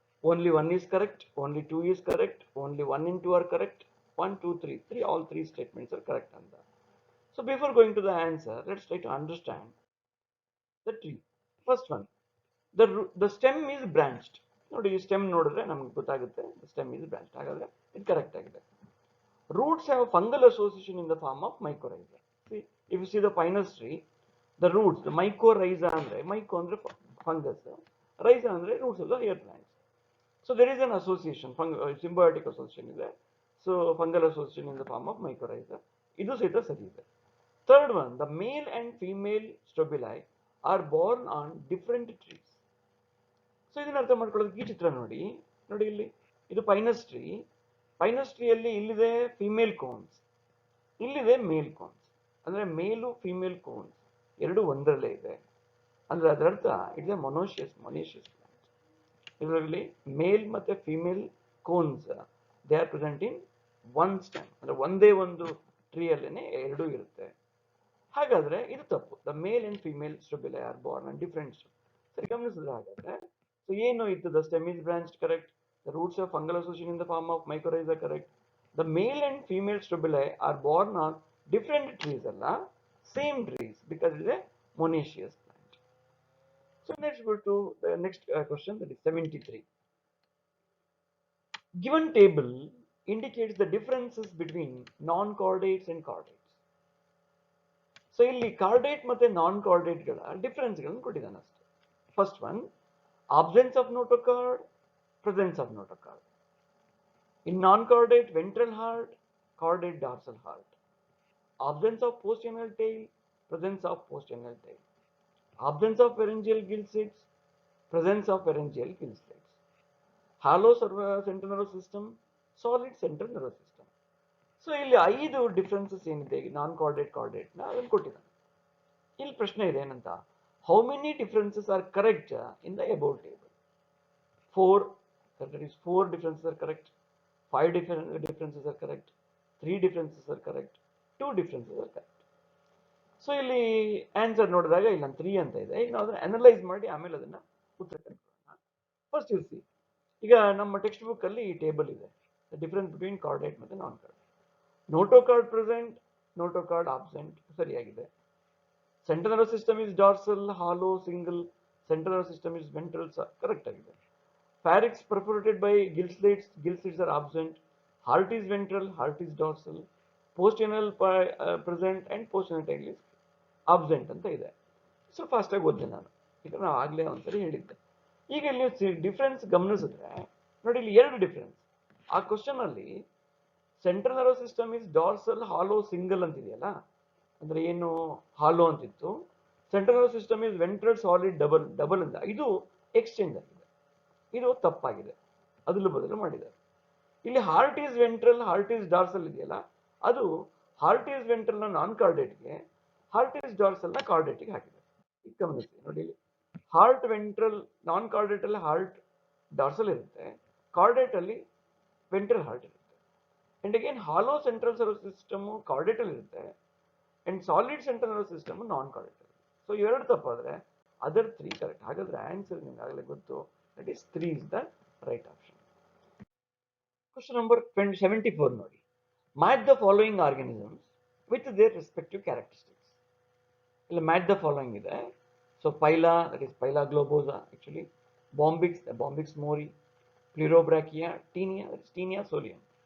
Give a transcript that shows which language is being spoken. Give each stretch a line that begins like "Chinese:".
English: Only 1 is correct, only 2 is correct, only 1 and 2 are correct, 1, 2, 3, all 3 statements are correct. So before going to the answer, let's try to understand the tree. First one, the stem is branched.
Kannada: ನೋಡಿ ಈ stem ನೋಡಿದ್ರೆ ನಮ್ಗೆ ಗೊತ್ತಾಗುತ್ತೆ
English: the stem is branched.
Kannada: ಹಾಗಾದ್ರೆ ಇದು correct ಆಗಿದೆ.
English: Roots have fungal association in the form of mycorrhiza. See, if you see the Pinus tree, the roots, the mycorrhiza andre, myco andre fungus, rhiza andre roots of the higher plants. So there is an association, symbiotic association is there. So fungal association in the form of mycorrhiza.
Kannada: Idu sahita sari ide.
English: Third one, the male and female strobili are born on different trees.
Kannada: So ಇದನ್ನ ಅರ್ಥ ಮಾಡ್ಕೊಳ್ಳೋದಕ್ಕೆ ಈ ಚಿತ್ರ ನೋಡಿ ಇಲ್ಲಿ ಇದು Pinus tree. Pinus ಟ್ರೀಯಲ್ಲಿ ಇಲ್ಲಿದೆ female cones, ಇಲ್ಲಿದೆ ಮೇಲ್ cones. ಅಂದ್ರೆ ಮೇಲು ಫಿಮೇಲ್ ಕೋನ್ಸ್ ಎರಡು ಒಂದರಲ್ಲೇ ಇದೆ. ಅಂದ್ರೆ ಅದರರ್ಥ
English: It is monoecious plant. ಇದರಲ್ಲಿ male ಮತ್ತೆ female cones they are present in one stem.
Kannada: ಅಂದ್ರೆ ಒಂದೇ ಒಂದು ಟ್ರೀ ಅಲ್ಲೇನೆ ಎರಡೂ ಇರುತ್ತೆ. ಹಾಗಾದ್ರೆ ಇದು ತಪ್ಪು.
English: The male and female strobili are born on different.
Kannada: ಸರಿ ಗಮನಿಸಿದ್ರೆ ಹಾಗಾದ್ರೆ ಸೊ ಏನು ಇತ್ತು?
English: The stem is branched correct, the roots of fungal association in the form of mycorrhiza correct, the male and female strobili are born on different trees ಅಲ್ಲ, same trees, because it is a monoecious plant. So let's go to the next question, that is 73. Given table indicates the differences between non-chordates and chordates.
Kannada: So ಇಲ್ಲಿ chordate ಮತ್ತೆ ನಾನ್ ಕಾರ್ಡೇಟ್ಗಳ ಡಿಫರೆನ್ಸ್ಗಳನ್ನು ಕೊಟ್ಟಿದ್ದಾನೆ ಅಷ್ಟೇ.
English: First one, absence of notochord, presence of notochord. In non-chordate ventral heart, chordate dorsal heart. Absence of postgenual tail, presence of postgenual tail. Absence of pharyngeal gill slits, presence of pharyngeal gill slits. Hollow central nervous system, solid central nervous system.
Kannada: So ಇಲ್ಲಿ 5 differences ಏನಿದೆ ನಾನ್ chordate ಕಾರ್ಡೇಟ್ನ ಅದನ್ನು ಕೊಟ್ಟಿದ್ದಾನೆ. ಇಲ್ಲಿ ಪ್ರಶ್ನೆ ಇದೆ ಏನಂತ,
English: How many differences are correct in the above table? 4, that is 4 differences are correct, 5 differences are correct, 3 differences are correct, 2 differences are correct.
Kannada: So ಇಲ್ಲಿ answer ನೋಡಿದಾಗ ಇಲ್ಲಿ ನಾನು 3 ಅಂತ ಇದೆ. ಈಗ ನಾವು ಅದನ್ನು ಅನಲೈಸ್ ಮಾಡಿ ಆಮೇಲೆ ಅದನ್ನ ಉತ್ತರ ಕಂಡುಕೊಳ್ಳೋಣ.
English: first you see,
Kannada: ಈಗ ನಮ್ಮ ಟೆಕ್ಸ್ಟ್ ಬುಕ್ ಅಲ್ಲಿ ಈ ಟೇಬಲ್ ಇದೆ, ಡಿಫರೆನ್ಸ್ ಬಿಟ್ವೀನ್ ಕಾರ್ಡೇಟ್ ಮತ್ತೆ ನಾನ್ chordate.
English: Notochord present, notochord absent ಸರಿಯಾಗಿದೆ. Central nervous system is dorsal, hollow, single. Central nervous system is ventral, correct ಆಗಿದೆ. Pharynx perforated by gill slits are absent. Heart is ventral, heart is dorsal. Postgenual present and postgenual tail is absent
Kannada: ಅಂತ ಇದೆ. So fast ಆಗಿ ಓದಿದೆ ನಾನು, ಈಗ ನಾವು ಆಗಲೇ ಒಂದ್ಸರಿ ಹೇಳಿದ್ದೆ. ಈಗ ಇಲ್ಲಿ ನೀವು ಡಿಫ್ರೆನ್ಸ್ ಗಮನಿಸಿದ್ರೆ ನೋಡಿ, ಇಲ್ಲಿ 2 ಡಿಫ್ರೆನ್ಸ್. ಆ ಕ್ವಶನ್ ಅಲ್ಲಿ central nervous system is dorsal, hollow, single ಅಂತಿದೆಯಲ್ಲ, ಅಂದ್ರೆ ಏನು ಹಾಲೋ ಅಂತಿತ್ತು.
English: central nervous system is ventral, solid, double
Kannada: ಅಂತ ಇದು ಎಕ್ಸ್ಚೇಂಜ್ ಆಗಿದೆ. ಇದು ತಪ್ಪಾಗಿದೆ, ಅದಲು ಬದಲು ಮಾಡಿದ್ದಾರೆ. ಇಲ್ಲಿ
English: heart is ventral, heart is dorsal
Kannada: ಇದೆಯಲ್ಲ, ಅದು ಹಾರ್ಟ್ ಈಸ್ ವೆಂಟ್ರಲ್ ನ ನಾನ್ ಕಾರ್ಡೇಟ್ಗೆ, ಹಾರ್ಟ್ ಈಸ್ ಡಾರ್ಸಲ್ ನ ಕಾರ್ಡೇಟ್ಗೆ ಹಾಕಿದೆ. ಈಗ ಗಮನಿಸಿ ನೋಡಿ, ಹಾರ್ಟ್ ವೆಂಟ್ರಲ್ ನಾನ್ ಕಾರ್ಡೇಟ್ ಅಲ್ಲಿ ಹಾರ್ಟ್ ಡಾರ್ಸಲ್ ಇರುತ್ತೆ, ಕಾರ್ಡೇಟ್ ಅಲ್ಲಿ ವೆಂಟ್ರಲ್ ಹಾರ್ಟ್ ಇರುತ್ತೆ.
English: And again hollow central nervous system chordate ಅಲ್ಲಿ ಇರುತ್ತೆ, and solid central nervous system non chordate ಅಲ್ಲಿ.
Kannada: So 2 ತಪ್ಪಾದ್ರೆ other 3 correct. ಹಾಗಾದ್ರೆ ಆನ್ಸರ್ ನಿಮ್ಗೆ ಆಗಲೇ ಗೊತ್ತು,
English: that is 3 is the right option. Question number 74 ನೋಡಿ, match the following organisms with their respective characteristics. ಇಲ್ಲಿ match the following ಇದೆ. So Phyla, that is Phyla globosa actually, Bombyx mori, Pleurobrachia, Taenia, that is Taenia solium.